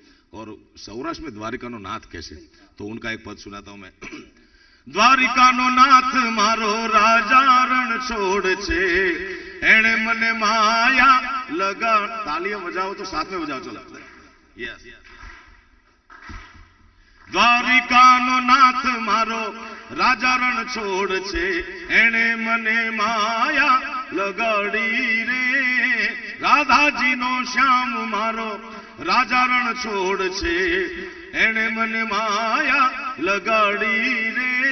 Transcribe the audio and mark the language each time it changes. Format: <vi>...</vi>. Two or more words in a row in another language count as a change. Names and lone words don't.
<hi>और सौराष्ट्र में</hi> <gu>દ્વારિકા નો નાથ</gu> <hi>कैसे, तो उनका एक पद सुनाता हूं मैं।</hi> <gu>દ્વારિકા નો નાથ મારો રાજા રણ છોડ છે, એણે મને માયા લગા।</gu> <hi>तालियां बजाओ तो साथ में बजाओ, चलो।</hi> <gu>यस, દ્વારિકા નો નાથ મારો રાજા રણ છોડ છે, એણે મને માયા લગાડી રે। રાધા જી નો શ્યામ મારો રાજા રણ છોડ છે, એણે મને માયા લગાડી રે।</gu>